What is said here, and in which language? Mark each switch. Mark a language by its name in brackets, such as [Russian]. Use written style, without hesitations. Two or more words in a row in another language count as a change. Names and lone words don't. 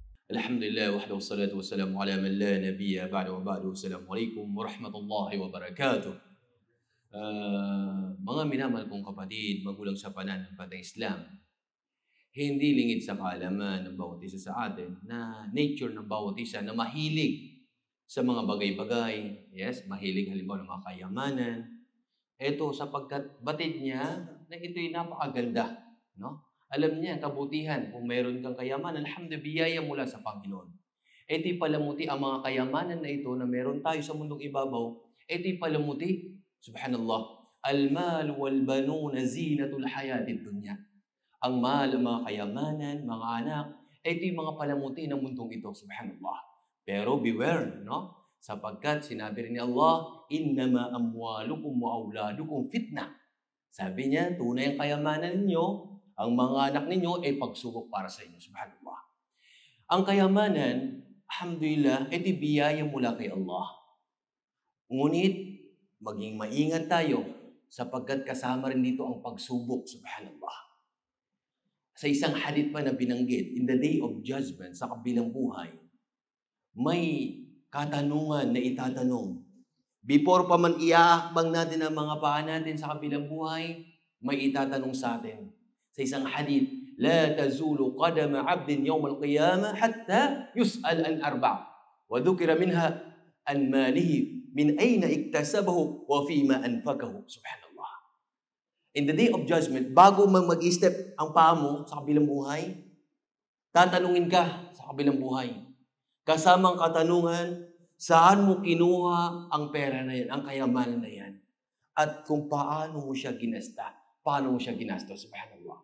[Arabic] الحمد لله وحده والصلاة والسلام على من لا نبي بعده وبعد. السلام عليكم ورحمة الله وبركاته. [Filipino] Mga minamahal kong kapatid, magulang sa pananampalatayang Islam, hindi lingid sa kaalaman ng bawat isa sa atin na nature ng bawat isa na mahilig sa mga bagay-bagay. Yes, mahilig halimbawa ng mga kayamanan. Ito sapagkat batid niya na ito'y napakaganda, no? Alam niya, kabutihan, kung mayroon kang kayamanan, alhamdulillah, biyaya mula sa Panginoon. Ito'y palamuti ang mga kayamanan na ito na meron tayo sa mundong ibabaw. Ito'y palamuti, [Arabic] سبحان الله المال والبنون زينة الحياة الدنيا. [Filipino] Ang mahal, ang mga kayamanan, mga anak, ito'y mga palamuti ng mundong ito, subhanallah. Pero beware, no? Sapagkat sinabi rin ni Allah, [Arabic] إنما أموالكم وأولادكم فتنة. [Filipino] Sabi niya, tunay ang kayamanan ninyo, ang mga anak ninyo ay pagsubok para sa inyo. Subhanallah. Ang kayamanan, alhamdulillah, ito'y biyaya mula kay Allah. Ngunit, maging maingat tayo sapagkat kasama rin dito ang pagsubok. Subhanallah. Sa isang hadith pa na binanggit, [English] in the day of judgment, [Filipino] sa kabilang buhay, may katanungan na itatanong. Before pa man iaakbang natin ang mga paa natin sa kabilang buhay, may itatanong sa atin. [Arabic] Sa isang hadith, لا تزول قدما عبد يوم القيامة حتى يسأل عن أربع'. وذكر منها عن ماله من أين اكتسبه وفيما أنفقه. [Filipino] Subhanallah. [English] In the day of judgment, [Filipino] bago mag-step ang paa mo sa kabilang buhay, tatanungin ka sa kabilang buhay. Kasamang katanungan, saan mo kinuha ang pera na yan, ang kayamanan na yan? At kung paano mo siya ginasta, paano mo siya ginastos, subhanallah.